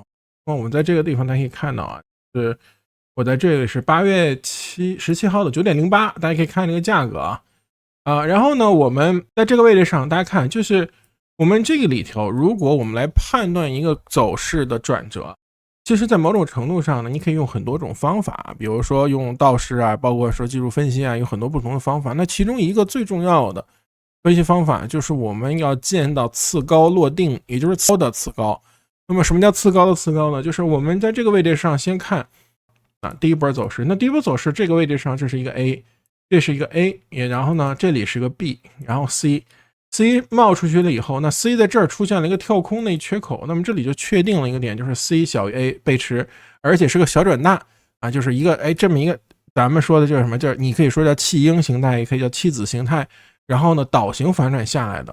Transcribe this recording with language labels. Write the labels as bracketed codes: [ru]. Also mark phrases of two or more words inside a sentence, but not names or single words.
[zh] 那我們在這個地方大家可以看到啊，是我在這裡是8月17號的9點08，大家可以看這個價格啊。然後呢，我們在這個位置上，大家看就是我們這個裡頭，如果我們來判斷一個走勢的轉折，其實在某種程度上呢，你可以用很多種方法，比如說用道氏啊，包括說技術分析啊，有很多不同的方法。那其中一個最重要的分析方法就是我們要見到次高落定，也就是次高的次高。那麼什麼叫次高的次高呢？就是我們在這個位置上先看第一波走勢。那第一波走勢這個位置上，這是一個 A，這是一個 A， 然後呢這裡是個 B， 然後 C 冒出去了以後，那 C 在這兒出現了一個跳空的缺口，那麼這裡就確定了一個點，就是 C 小於 A 背馳，而且是個小轉大啊，就是一個這麼一個咱們說的就是什麼，就是你可以說叫棄鷹形態，也可以叫棄子形態，然後呢倒行反轉下來的。